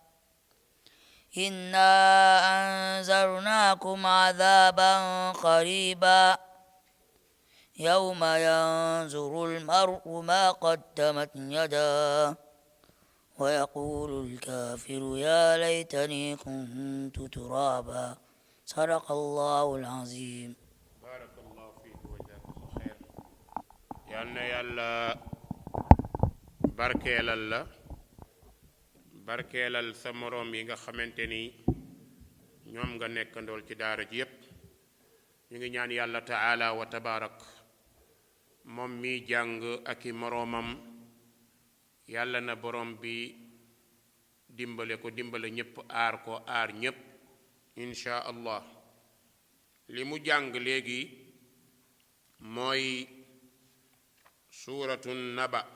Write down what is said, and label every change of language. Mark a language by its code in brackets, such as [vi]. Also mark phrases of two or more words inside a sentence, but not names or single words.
[ar] إنا أنذرناكم عذابا قريبا يوم ينظر المرء ما قدمت يداه ويقول الكافر يا ليتني كنت ترابا صدق الله العظيم بارك الله فيك وجزاك الله خير يالنا [wo] barkeelal sa moroom yi nga xamante ni ñoom nga nekkandool ci daara ji yépp ñu ngi ñaan yàlla [ar] تعالى وتبارك [wo] moom mi jàng ak i moroomam yàlla na borom bi dimbale ñépp aar ko aar ñépp [ar] إن شاء الله [wo] li mu jàng léegi mooy [ar] سورة النبأ